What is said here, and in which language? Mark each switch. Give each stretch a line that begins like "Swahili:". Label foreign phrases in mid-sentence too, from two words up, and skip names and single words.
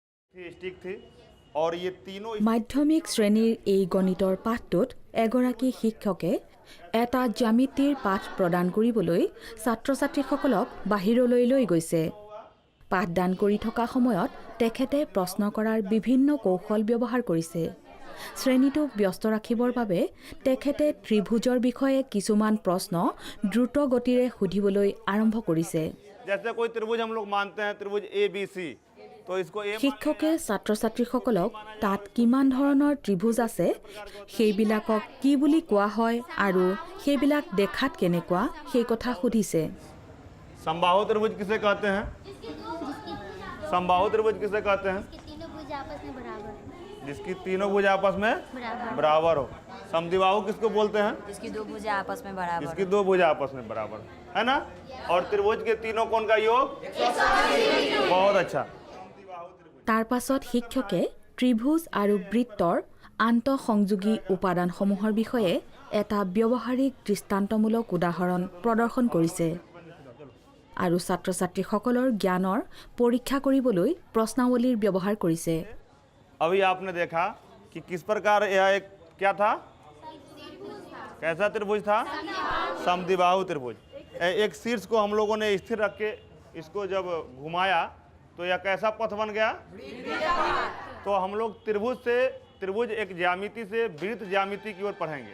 Hindi: स्टिक थी और ये तीनों
Assamese: মাধ্যমিক শ্ৰেণীৰ এই গণিতৰ পাঠটোত এগৰাকী শিক্ষকে এটা জ্যামিতিৰ পাঠ প্ৰদান কৰিবলৈ ছাত্ৰ-ছাত্ৰীসকলক বাহিৰলৈ লৈ গৈছে। পাঠদান কৰি থকা সময়ত তেখেতে প্ৰশ্ন কৰাৰ বিভিন্ন কৌশল ব্যৱহাৰ কৰিছে। শ্ৰেণীটোক ব্যস্ত ৰাখিবৰ বাবে তেখেতে ত্ৰিভুজৰ বিষয়ে কিছুমান প্ৰশ্ন দ্ৰুত গতিৰে সুধিবলৈ আৰম্ভ কৰিছে।
Hindi: जैसे कोई त्रिभुज हम लोग मानते हैं त्रिभुज ABC तो इसको A
Assamese: শিক্ষকে ছাত্ৰ-ছাত্ৰীসকলক তাত কিমান ধৰণৰ ত্ৰিভুজ আছে সেইবিলাকক কি বুলি কোৱা হয় আৰু সেইবিলাক দেখাত কেনেকুৱা সেই কথা সুধিছে।
Hindi: समबाहु त्रिभुज किसे कहते हैं? समबाहु त्रिभुज किसे कहते हैं? जिसकी तीनों भुज आपस में बराबर हो। समद्विबाहु किसको बोलते हैं? जिसकी दो भुजा आपस में बराबर जिसकी दो भुजा आपस में बराबर है ना। और त्रिभुज के तीनों कोण का योग 180। बहुत अच्छा।
Assamese: তাৰ পাছত শিক্ষকে ত্ৰিভুজ আৰু বৃত্তৰ আন্তঃসংযোগী উপাদানসমূহৰ বিষয়ে এটা ব্যৱহাৰিক দৃষ্টান্তমূলক উদাহৰণ প্ৰদৰ্শন কৰিছে আৰু ছাত্ৰ-ছাত্ৰীসকলৰ জ্ঞানৰ পৰীক্ষা কৰিবলৈ প্ৰশ্নাৱলীৰ ব্যৱহাৰ কৰিছে।
Hindi: अभी आपने देखा कि किस प्रकार यह एक क्या था, कैसा त्रिभुज था? समद्विबाहु त्रिभुज। एक शीर्ष को हम लोगों ने स्थिर रख के इसको जब घुमाया तो यह कैसा पथ बन गया? तो हम लोग त्रिभुज एक ज्यामिति से वृत्त ज्यामिति की ओर पढ़ेंगे।